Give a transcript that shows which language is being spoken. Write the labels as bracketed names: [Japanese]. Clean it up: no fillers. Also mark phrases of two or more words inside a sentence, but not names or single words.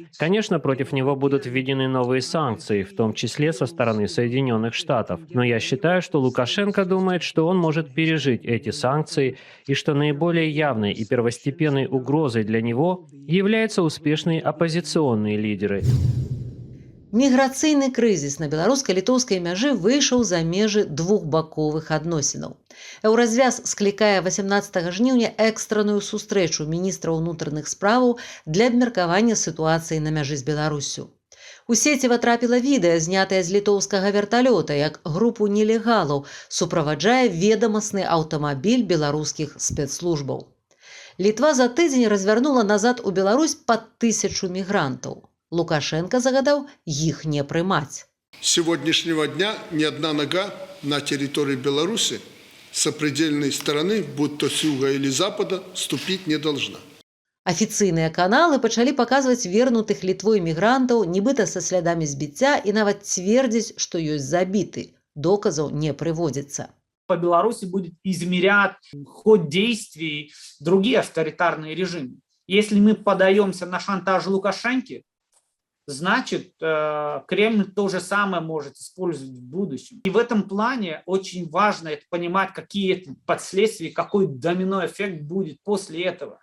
[Russian] Конечно, против него будут введены новые санкции, в том числе со стороны Соединенных Штатов. Но я считаю, что Лукашенко думает, что он может пережить эти санкции, и что наиболее явной и первостепенной угрозой для него являются успешные оппозиционные лидеры. [Belarusian] Міграцыйны крызіс на беларуска-літоўскай мяжы выйшаў за межы двухбаковых адносінаў. Еўразвяз склікае 18 жніўня экстранную сустрэчу міністра ўнутраных справаў для абмеркавання сітуацыі на мяжы з Беларуссю. У сеціва трапіла відэа, знятае з літоўскага верталёта, як групу нелегалаў суправаджае ведамасны аўтамабіль беларускіх спецслужбаў. Літва за тыдзень развярнула назад у Беларусь пад 1000 мігрантаў. Лукашенко загадаў іх не прымаць. [Russian] С сегодняшнего дня ни одна нога на территории Беларуси с сопредельной стороны, будь то с юга или запада, ступить не должна. [Belarusian] Афіцыйныя каналы пачалі паказваць вернутых Літвой мігрантаў, нібыта са слядамі збіцця, і нават цвердзіць, што ёсць забіты. Доказаў не прыводзіцца. [Russian] По Беларуси будет измерять ход действий другие авторитарные режимы. Если мы подаемся на шантаж Лукашенко, значит, Кремль то же самое может использовать в будущем. И в этом плане очень важно это понимать, какие последствия, какой домино эффект будет после этого.